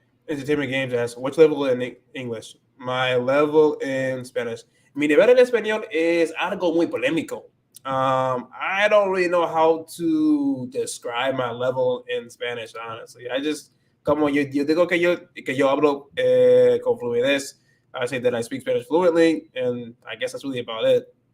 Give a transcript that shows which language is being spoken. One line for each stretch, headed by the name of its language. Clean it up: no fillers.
English: Entertainment Games asks, which level in English? My level in Spanish.
Spanish: Mi nivel en español es algo muy polémico.
English: I don't really know how to describe my level in Spanish, honestly. I just,
Spanish: como yo digo que yo hablo con fluidez,
English: I say that I speak Spanish fluently, and I guess that's really about it.